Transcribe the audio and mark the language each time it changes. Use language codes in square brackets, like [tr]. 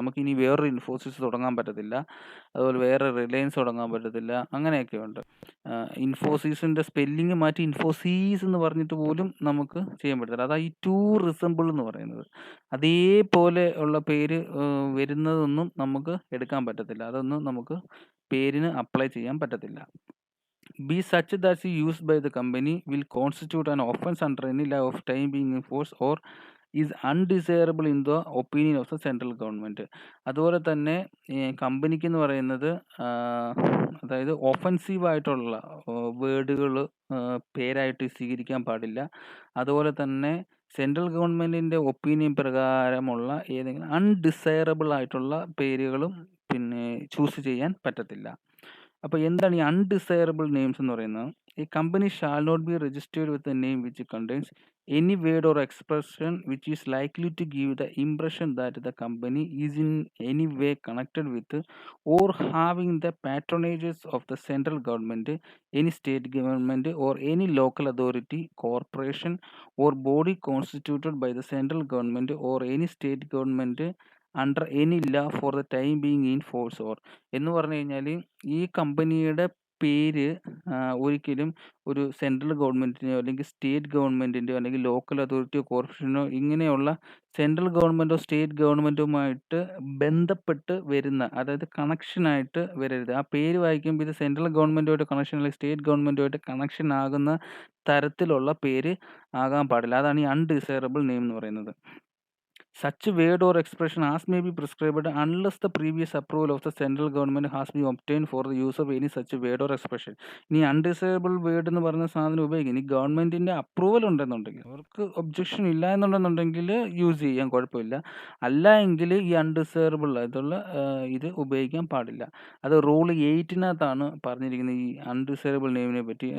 [ml] നമുക്ക് ഇനി വേറൊരു ഇൻഫോസിസ് തുടങ്ങാൻ പറ്റത്തില്ല, അതുപോലെ വേറെ റിലയൻസ് തുടങ്ങാൻ പറ്റത്തില്ല. അങ്ങനെയൊക്കെ ഉണ്ട്. ഇൻഫോസിസിന്റെ സ്പെല്ലിങ് മാറ്റി ഇൻഫോസീസ് എന്ന് പറഞ്ഞിട്ട് പോലും നമുക്ക് ചെയ്യാൻ പറ്റത്തില്ല. അതാ ഈ ടു റിസംബിൾ എന്ന് പറയുന്നത്. അതേപോലെ ഉള്ള പേര് വരുന്നതൊന്നും നമുക്ക് എടുക്കാൻ പറ്റത്തില്ല. അതൊന്നും നമുക്ക് പേരിന് അപ്ലൈ ചെയ്യാൻ പറ്റത്തില്ല. [en] Be such that is used by the company will constitute an offense under any law of time being in force or is undesirable in the opinion of the central government. [ml] അതുപോലെ തന്നെ കമ്പനിക്ക് എന്ന് പറയുന്നത് അതായത് offensive ആയിട്ടുള്ള വേർഡുകൾ പേരായിട്ട് സ്വീകരിക്കാൻ പാടില്ല. അതുപോലെ തന്നെ സെൻട്രൽ ഗവൺമെന്റിന്റെ ഒപ്പീനിയൻ പ്രകാരമുള്ള ഏതെങ്കിലും അൺഡിസൈറബിൾ ആയിട്ടുള്ള പേരുകളും പിന്നെ ചൂസ് ചെയ്യാൻ പറ്റത്തില്ല. അപ്പോൾ എന്താണ് ഈ അൺഡിസൈറബിൾ നെയിംസ് എന്ന് പറയുന്നത്? [en] ഈ company shall not be registered with a name which contains any word or expression which is likely to give the impression that the company is in any way connected with or having the patronages of the central government, any state government or any local authority, corporation or body constituted by the central government or any state government under any law for the time being in force or [ml] എന്ന് പറഞ്ഞു കഴിഞ്ഞാൽ ഈ കമ്പനിയുടെ പേര് ഒരിക്കലും ഒരു central ഗവൺമെന്റിനെയോ അല്ലെങ്കിൽ state ഗവൺമെന്റിന്റെയോ അല്ലെങ്കിൽ ലോക്കൽ അതോറിറ്റിയോ കോർപ്പറേഷനോ ഇങ്ങനെയുള്ള സെൻട്രൽ ഗവൺമെന്റോ സ്റ്റേറ്റ് ഗവൺമെന്റുമായിട്ട് ബന്ധപ്പെട്ട് വരുന്ന, അതായത് കണക്ഷനായിട്ട് വരരുത്. ആ പേര് വായിക്കുമ്പോൾ ഇത് സെൻട്രൽ ഗവൺമെന്റുമായിട്ട് കണക്ഷൻ അല്ലെങ്കിൽ സ്റ്റേറ്റ് ഗവൺമെന്റുമായിട്ട് കണക്ഷൻ ആകുന്ന തരത്തിലുള്ള പേര് ആകാൻ പാടില്ല. അതാണ് ഈ അൺഡിസൈറബിൾ നെയിം എന്ന് പറയുന്നത്. [en] Such word or expression as may be prescribed unless the previous approval of the central government has been obtained for the use of any such word or expression. [ml] ഇനി അൺഡിസൈറബിൾ വേർഡ് എന്ന് പറയുന്ന സാധനം ഉപയോഗിക്കും. ഇനി ഗവൺമെന്റിന്റെ approval ഉണ്ടെന്നുണ്ടെങ്കിൽ, അവർക്ക് objection ഇല്ല എന്നുണ്ടെന്നുണ്ടെങ്കിൽ യൂസ് ചെയ്യാൻ കുഴപ്പമില്ല. അല്ല എങ്കിൽ ഈ അൺഡിസൈറബിൾ ആയിട്ടുള്ള ഇത് ഉപയോഗിക്കാൻ പാടില്ല. അത് റൂൾ 8-നകത്താണ് പറഞ്ഞിരിക്കുന്നത് ഈ അൺഡിസൈറബിൾ നെയിമിനെ പറ്റി.